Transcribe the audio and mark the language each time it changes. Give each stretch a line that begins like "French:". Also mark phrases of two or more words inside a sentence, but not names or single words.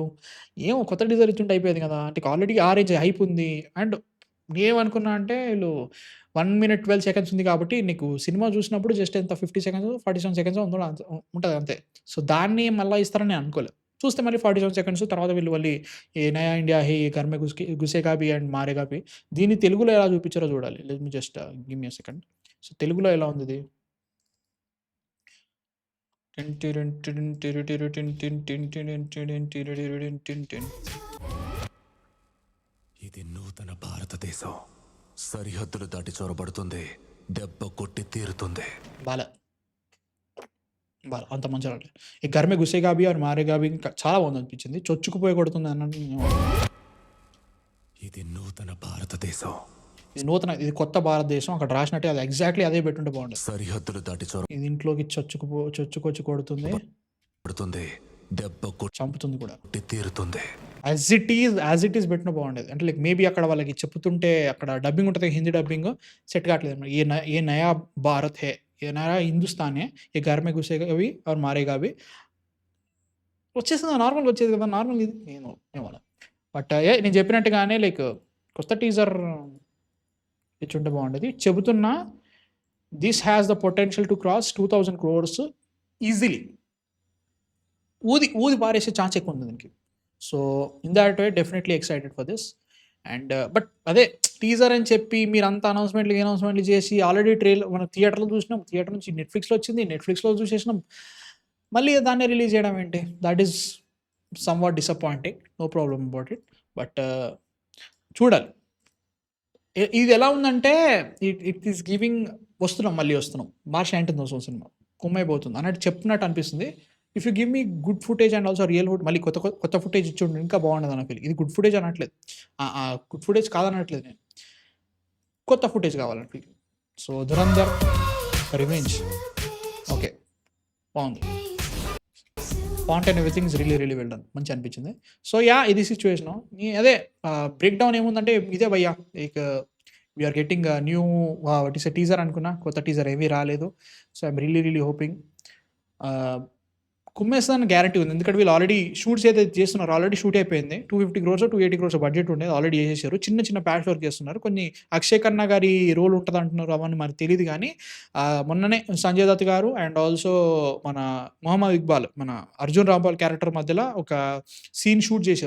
Telugu: ఏమో కొత్త టీజర్ ఇచ్చుంటే అయిపోయేది కదా! అంటే ఆల్రెడీ ఆ
English: range hype
Telugu: ఉంది. అండ్ నేనేమనుకున్నా అంటే వీళ్ళు 1 మినిట్ 12 సెకండ్స్ ఉంది కాబట్టి నీకు సినిమా చూసినప్పుడు జస్ట్ ఎంత 50 సెకండ్సో, 47 సెకండ్సో ఉంటది అంతే. సో, దాన్ని మళ్ళా ఇస్తారని నేను అనుకోలేదు. చూస్తే మళ్ళీ 47 సెకండ్స్ తర్వాత వీళ్ళు మళ్ళీ
Hindi: 'ये नया इंडिया है घर में घुसेगा भी and मारेगा भी'
Telugu: దీన్ని తెలుగులో ఎలా చూపించారో చూడాలి.
English: let me just give me a second. so,
Telugu: తెలుగులో ఎలా ఉందిది? ఇది నూతన భారతదేశం. సరిహద్దులు దాటి చొరబడుతుంది. దెబ్బ కొట్టి తీరుతుంది. బాలే. అంత మంచిగా రాలేదు. ఈ
Hindi: 'घर में घुसेगा भी और मारेगा भी'
Telugu: ఇంకా చాలా బాగుందనిపించింది. చొచ్చుకుపోయి కొడుతుంది అన్నట్టు ఇది నూతన భారతదేశం. ఇది కొత్త భారతదేశం. అక్కడ రాసినట్టే అది ఎగ్జాక్ట్‌లీ అదే పెట్టుంటే బాగుండేది. సరిహద్దులు దాటి ఇది ఇంట్లోకి చొచ్చుకొచ్చి కొడుతుంది. చొరబడుతుంది. దెబ్బ చంపుతుంది కూడా. కొట్టి తీరుతుంది.
English: as it is
Telugu: పెట్టినా బాగుండేది. అంటే
English: like maybe
Telugu: అక్కడ వాళ్ళకి చెప్తుంటే అక్కడ డబ్బింగ్ ఉంటది.
English: Hindi dubbing set
Hindi: కావట్లేదు. ये नया भारत है, ये नया हिंदुस्तान है, ये घर में घुसेगा भी और मारेगा भी
Telugu: వచ్చేసిందా నార్మల్‌గా వచ్చేది కదా! నార్మల్‌గా ఇది ఏమోలే. బట్ నేను చెప్పినట్టుగానే లైక్ కొత్త టీజర్ ఇచ్చుంటే బాగుండేది.
English: చెబుతున్నా this has the potential to cross 2000 crores easily.
Telugu: ఊది పారేసే ఛాన్స్ ఎక్కువ ఉంది దీనికి.
English: so, in that way definitely excited for this. and but
Telugu: అదే టీజర్ అని చెప్పి మీరంతా అనౌన్స్మెంట్లు చేసి ఆల్రెడీ మనం థియేటర్లో చూసినాం, థియేటర్ నుంచి నెట్‌ఫ్లిక్స్‌లో వచ్చింది, నెట్‌ఫ్లిక్స్‌లో చూసేసినాం. మళ్ళీ దాన్నే రిలీజ్ చేయడం ఏంటి?
English: that is somewhat disappointing. no problem about it. but చూడాలి.
Telugu: ఇది ఎలా ఉందంటే
English: it is giving
Telugu: మళ్ళీ వస్తున్నాం. మార్చ్ 19థ్ వస్తుంది సినిమా. కుమ్మైపోతుంది అన్నట్టు చెప్తున్నట్టు అనిపిస్తుంది.
English: if you give me good footage and also real
Telugu: మళ్ళీ కొత్త ఫుటేజ్ ఇచ్చుండు ఇంకా బాగుండదు అన్న ఫీలింగ్. ఇది
English: good footage
Telugu: అనట్లేదు.
English: good footage
Telugu: కాదనట్లేదు నేను. కొత్త ఫుటేజ్ కావాలని ఫీలింగ్. సో 'ధురంధర్ రివెంజ్' ఓకే. బాగుంది.
English: font and everything is really well done.
Telugu: మంచిగా అనిపించింది.
English: సో
Telugu: ఇది సిచ్యువేషను. అదే
English: break down
Telugu: ఏముందంటే ఇదే భయ్యా
English: like we're getting new what is a teaser అనుకున్నా.
Telugu: కొత్త టీజర్ ఏమీ రాలేదు.
English: so I'm really hoping
Telugu: కుమ్మేస్తానని గ్యారంటీ ఉంది. ఎందుకంటే వీళ్ళు
English: already shoots
Telugu: ఏదైతే చేస్తున్నారో
English: already shoot
Telugu: అయిపోయింది. 250 crores 280 crores బడ్జెట్ ఉండేది. ఆల్రెడీ చేసేసారు. చిన్న
English: patch work
Telugu: చేస్తున్నారు. కొన్ని అక్షయ్ ఖన్నా గారి రోల్ ఉంటుంది అంటున్నారు. అవన్నీ మనకు తెలియదు కానీ మొన్ననే సంజయ్ దత్ గారు
English: and also
Telugu: మన మొహమ్మద్ ఇక్బాల్ మన అర్జున్ రాంపాల్ క్యారెక్టర్ మధ్యలో ఒక సీన్ షూట్ చేశారు.